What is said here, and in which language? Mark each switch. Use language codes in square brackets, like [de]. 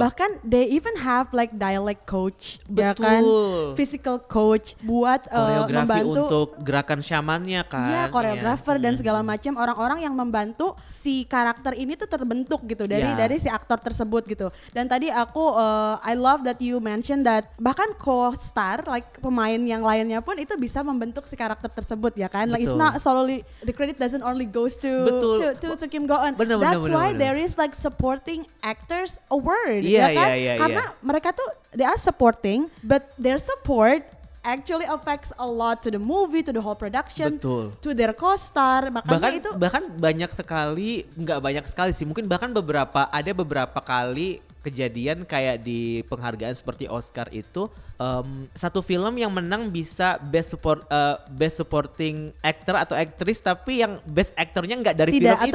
[id] Bahkan [en] they even have like dialect coach, [id] ya kan, [en] physical coach buat [id] koreografi membantu untuk gerakan syamannya kan. Iya, koreografer dan segala macam, orang-orang yang membantu si karakter ini tuh terbentuk gitu dari si aktor tersebut gitu. Dan tadi aku [en] I love that you mentioned that [id] bahkan co-star like pemain yang lainnya pun itu bisa membentuk si karakter tersebut ya kan. [en] Like it's not solely the credit doesn't only goes to Kim Go Eun. That's why there is like supporting actors award [id] ya kan. Karena mereka tuh [en] they are supporting but their support actually affects a lot to the movie, to the whole production, to their co-star. [id] Bahkan banyak sekali, nggak banyak sekali sih, mungkin bahkan beberapa kali kejadian kayak di penghargaan seperti Oscar itu satu film yang menang bisa [en] best supporting actor [id] atau aktris, tapi yang best aktornya enggak dari film itu